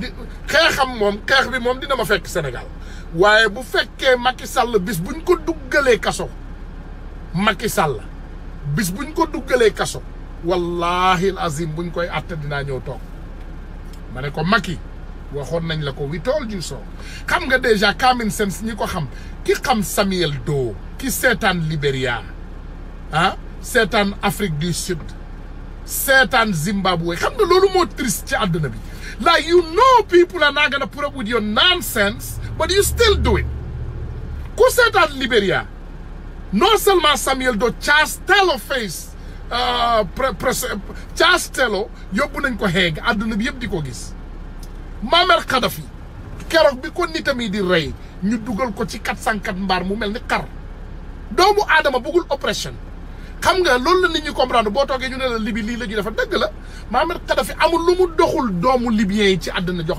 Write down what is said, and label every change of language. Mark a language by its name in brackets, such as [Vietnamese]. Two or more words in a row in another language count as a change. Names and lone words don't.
[Wolof] xeexam moom xeex bi moom dina ma fekk Sénégal waaye bu fekkee Macky Sall bis buñ ko duggalee kaso Macky Sall bis buñ ko duggalee kaso wallahi azim buñ koy atte dinaa ñëw toog ma ne ko Macky waxoon nañ la ko [English] we told you so [Wolof] xam nga déjà [English] common sense [Wolof] ñi ko xam ki xam Samuel Doe ki seetaan Libéria seetaan Afrique du Sud seetaan Zimbabwe xam nga loolu moo triste ci àdduna bi [English] like you know people are not gonna put up with your nonsense but you still do it [Wolof] ku seetaan Libéria [French] non seulement [Wolof] Samuel Doe Charles Taylor face Charles Taylor yóbbu nañ ko xeeg àdduna bi yëpp di ko gis Muammar Kadhafi keroog bi ko nitam yi di rey ñu dugal ko ci 404 mbaar mu mel ni xar doomu aadama bëggul oppression xam nga loolu la nit ñi comprendre boo toogee ñu ne la Libye lii la ñu dafa dëgg la Muammar Kadhafi amul lu mu doxul doomu libyens yi ci àddina jox